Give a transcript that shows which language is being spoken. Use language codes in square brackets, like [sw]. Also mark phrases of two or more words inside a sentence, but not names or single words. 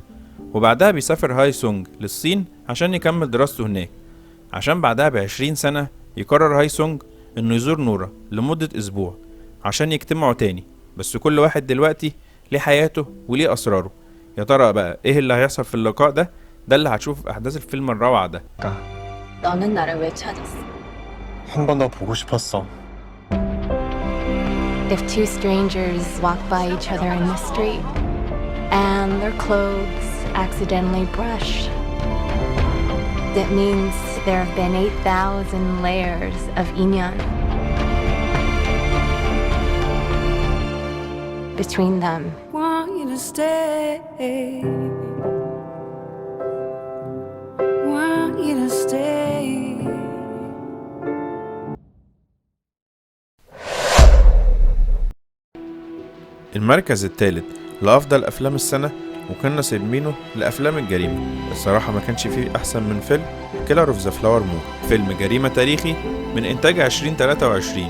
[ar] وبعدها بيسافر هاي سونج للصين عشان يكمل دراسته هناك، عشان بعدها ب20 سنة يقرر هاي سونج إنه يزور نورا لمدة أسبوع عشان يجتمعوا تاني، بس كل واحد دلوقتي ليه حياته وليه أسراره. يا ترى بقى إيه اللي هيحصل في اللقاء ده؟ ده اللي هتشوفه في أحداث الفيلم الروعة ده. [ko] 너는 나를 왜 찾았어? 한 번 더 보고 싶었어. [en] If two strangers walk by each other in the street and their clothes accidentally brush, that means there have been 8,000 layers of inyan between them. Want you to stay. Want you to stay. [ar] المركز الثالث لأفضل أفلام السنة وكنا سايبينه لأفلام الجريمة. الصراحة ما كانش فيه أحسن من فيلم كيلر اوف ذا فلاور مون، فيلم جريمة تاريخي من إنتاج 2023.